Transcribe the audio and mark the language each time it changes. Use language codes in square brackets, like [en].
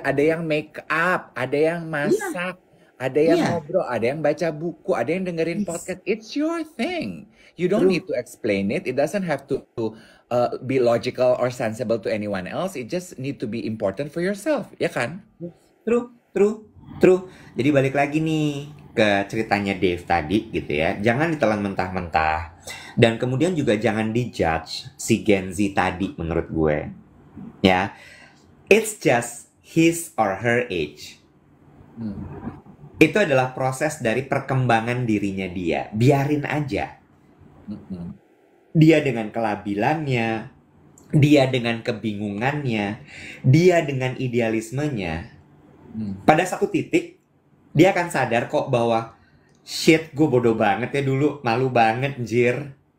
[id] Ada yang make up, ada yang Iya. masak, ada yang Iya. ngobrol, ada yang baca buku, ada yang dengerin [en] Yes. podcast. It's your thing. You don't True. need to explain it. It doesn't have to be logical or sensible to anyone else. It just need to be important for yourself, [id] ya kan? [en] True, true, true. [id] Jadi balik lagi nih ke ceritanya Dave tadi gitu ya. Jangan ditelan mentah-mentah. Dan kemudian juga jangan dijudge si Gen Z tadi menurut gue. Ya, [en] it's just his or her age. [id] Itu adalah proses dari perkembangan dirinya dia. Biarin aja. Dia dengan kelabilannya, dia dengan kebingungannya, dia dengan idealismenya. Pada satu titik, dia akan sadar kok bahwa shit, gue bodoh banget ya dulu, malu banget, jir.